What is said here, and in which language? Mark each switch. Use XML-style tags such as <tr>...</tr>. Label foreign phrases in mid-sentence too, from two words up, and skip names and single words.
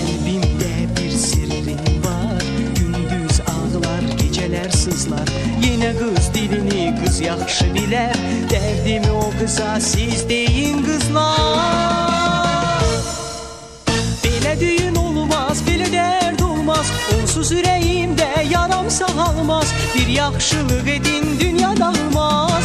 <tr>Kalbimde bir sirrin var. Gündüz ağlar, geceler sızlar.</tr> <az>Yine kız dilini kız yaxşı bilər.</az> <tr>Derdimi o kıza siz deyin kızlar.</tr> <az>Belə düğün olmaz, belə derd olmaz. Onsuz ürəyimdə yaram sağalmaz. Bir yaxşılıq edin, dünya dağılmaz.</az>